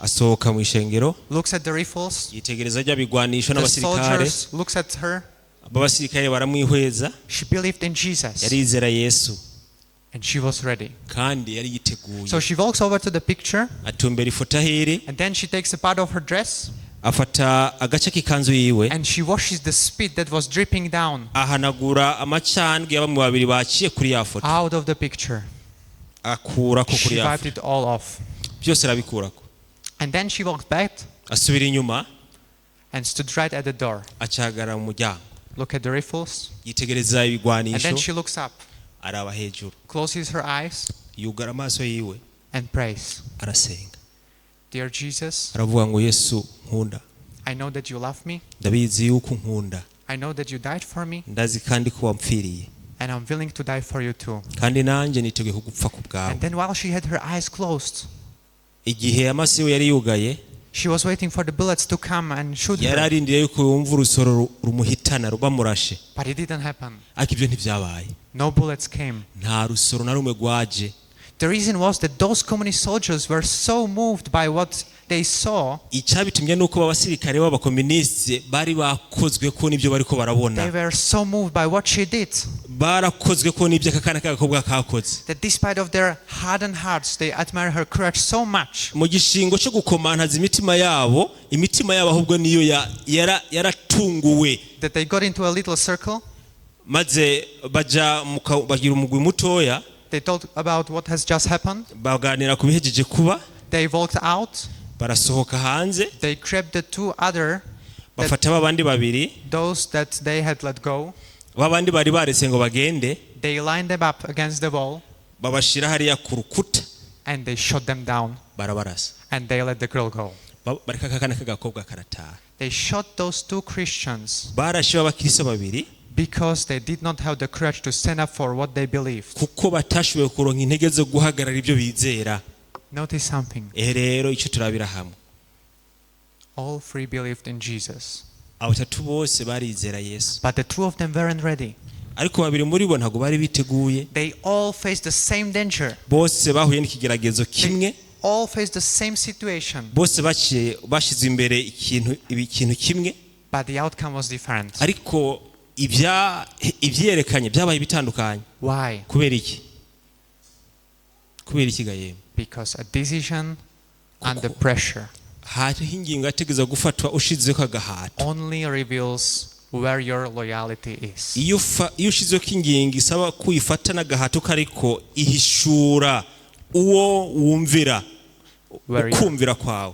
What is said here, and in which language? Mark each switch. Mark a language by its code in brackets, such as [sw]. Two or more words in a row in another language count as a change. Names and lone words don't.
[rn] Asohoka mu ishengero [en] looks at the riffles. [rn] yitegereza ajya bigwanisho [en] The [rn] n'abasirikare. [en] soldiers looks at her. [rn] Abasirikare baramwihweza. [en] She believed in Jesus, [rn] Yarizera Yesu [en] and she was ready. [rn] kandi yari yiteguye. [en] So she walks over to the picture, [rn] Atumbera ifoto ahiri [en] and then she takes a part of her dress, [rn] afata agace k'ikanzu yiwe [en] and she washes the spit that was dripping down [rn] ahanagura amacandwe y'abamwe babiri baciye kuri ya foto [en] out of the picture. [rn] akurako kuri [en] She [rn] ya [en] wiped [rn] foto [en] it all off. [rn] byose arabikurako. [en] And then she walked back [rn] Asubira inyuma [en] and stood right at the door. [rn] acahagarara mu muryango [en] Look at the riffles, [rn] yitegereza [en] and [rn] ibigwanisho [en] then she looks up, [rn] araba hejuru [en] closes her eyes, [rn] yugara amaso yiwe [en] and prays. [rn] arasenga [en] Dear Jesus, [rn] aravuga ngo Yesu nkunda, [en] I know that you love me. [rn] ndabizi yuko nkunda, [en] I know that you died for me, [rn] ndazi kandi ko wampfiriye [en] and I'm willing to die for you too. [rn] kandi nanjye niteguye kugupfa ku bwawe. [en] And then while she had her eyes closed, [rn] Igihe amaso yiwe yari yugaye [en] she was waiting for the bullets to come and shoot [rn] yari [en] her. [rn] arindiriye yuko yumva urusoro rumuhitana rubamurashe, [en] But it didn't happen. [rn] ariko ibyo ntibyabaye. [en] No bullets came. [rn] Nta rusoro na rumwe rwaje. [en] The reason was that those communist soldiers were so moved by what they saw, [rn] icyabitumye nuko abasirikare b'abakomunisite bari bakozwe ko nibyo bariko [en] they [rn] barabona, [en] were so moved by what she did [rn] barakozwe ko nibyo akakana k'agakobwa kakoze. [en] that despite of their hardened hearts, they admire her courage so much [rn] Mu gishingo cyo gukomantaza imitima yabo ahubwo niyo yaratunguwe, [en] that they got into a little circle. [rn] maze bagira umugwi mutoya, [en] They talked about what has just happened. [rn] baganira ku bihejeje kuba, [en] They walked out. [rn] barasohoka hanze, [en] They grabbed the two other, [rn] bafata babandi babiri, [en] those that they had let go. [rn] babandi bari baretse ngo bagende, [en] They lined them up against the wall [rn] babashira hariya ku rukuta, [en] and they shot them down [rn] barabarasa, [en] and they let the girl go. [rn] bareka akakana k'agakobwa karataha. [en] They shot those two Christians [rn] Barashe abakristo babiri [en] because they did not have the courage to stand up for what they believed. [rn] kuko batashoboye kuronka intege zo guhagarara ibyo bizera. [en] Notice something. [rn] Rero icyo turabira hamwe, [en] All three believed in Jesus, [rn] abo batatu bose barizera Yesu, [en] but the two of them weren't ready. [rn] ariko babiri muri bo ntabwo bari biteguye. [en] They all faced the same danger. [rn] Bose bahuye n'ikigeragezo kimwe, [en] All faced the same situation, [rn] bose bashize imbere ikintu kimwe, [en] but the outcome was different. [rn] ariko ibyerekanye byabaye bitandukanye. [en] Why? [rn] Kubera iki? Kubera iki gaye? [en] Because a decision under pressure [rn] hariho ingingo yategeza gufatwa ushizeho agahato. [en] only reveals where your loyalty is. [rn] Iyo ushizeho ingingo isaba kuyifata n'agahato kariko ihishura uwo wumvira, ukumvira kwawe.